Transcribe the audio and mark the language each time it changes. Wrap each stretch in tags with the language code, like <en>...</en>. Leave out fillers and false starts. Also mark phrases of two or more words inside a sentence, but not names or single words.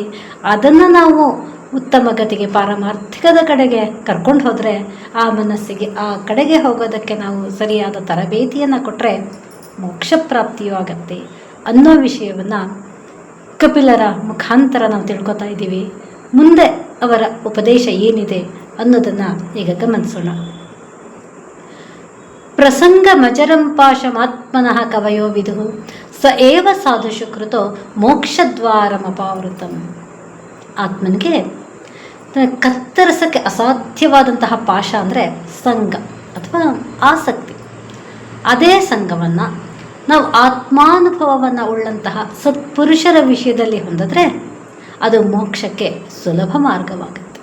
<kn>ಅದನ್ನು ನಾವು ಉತ್ತಮ ಗತಿಗೆ, ಪಾರಮಾರ್ಥಿಕದ ಕಡೆಗೆ ಕರ್ಕೊಂಡು ಹೋದರೆ ಆ ಮನಸ್ಸಿಗೆ ಆ ಕಡೆಗೆ ಹೋಗೋದಕ್ಕೆ ನಾವು ಸರಿಯಾದ ತರಬೇತಿಯನ್ನು ಕೊಟ್ಟರೆ ಮೋಕ್ಷ ಪ್ರಾಪ್ತಿಯೂ ಆಗತ್ತೆ ಅನ್ನೋ ವಿಷಯವನ್ನು ಕಪಿಲರ ಮುಖಾಂತರ ನಾವು ತಿಳ್ಕೊತಾ ಇದ್ದೀವಿ. ಮುಂದೆ ಅವರ ಉಪದೇಶ ಏನಿದೆ ಅನ್ನೋದನ್ನು ಈಗ ಗಮನಿಸೋಣ.</kn> <sa>ಪ್ರಸಂಗ ಮಜರಂ ಪಾಶಮಾತ್ಮನಃ ಕವಯೋ ವಿದುಃ ಸ ಏವ ಸಾಧುಷು ಕೃತೋ ಮೋಕ್ಷದ್ವಾರಮಪಾವೃತಂ.</sa> <kn>ಆತ್ಮನಿಗೆ ಕತ್ತರಿಸಕ್ಕೆ ಅಸಾಧ್ಯವಾದಂತಹ ಪಾಶ ಅಂದರೆ ಸಂಘ ಅಥವಾ ಆಸಕ್ತಿ. ಅದೇ ಸಂಘವನ್ನು ನಾವು ಆತ್ಮಾನುಭವವನ್ನು ಉಳ್ಳಂತಹ ಸತ್ಪುರುಷರ ವಿಷಯದಲ್ಲಿ ಹೊಂದಿದ್ರೆ ಅದು ಮೋಕ್ಷಕ್ಕೆ ಸುಲಭ ಮಾರ್ಗವಾಗುತ್ತೆ.</kn>